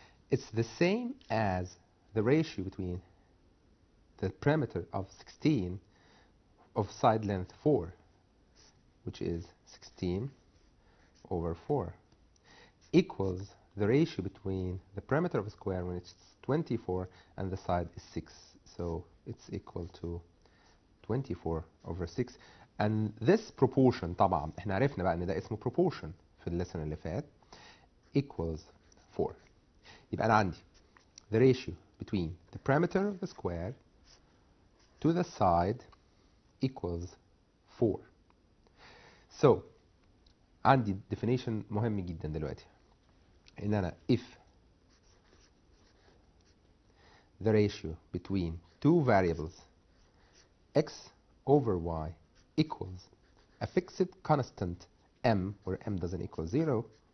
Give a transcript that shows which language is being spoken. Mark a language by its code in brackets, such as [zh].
[en] it's the same as the ratio between the perimeter of 16 of side length 4, which is 16 over 4, equals the ratio between the perimeter of a square when it's 24 and the side is 6. So it's equal to 24 over 6. And this proportion [ar] طبعا احنا عرفنا بقى ان ده اسمه proportion في الليسن اللي فات [en] equals 4. [ar] يبقى انا عندي [en] the ratio between the perimeter of the square to the side equals 4. So [ar] عندي [en] definition [ar] مهم جدا دلوقتي، ان انا [en] if the ratio between two variables x over y equals a fixed constant m, where m doesn't equal 0,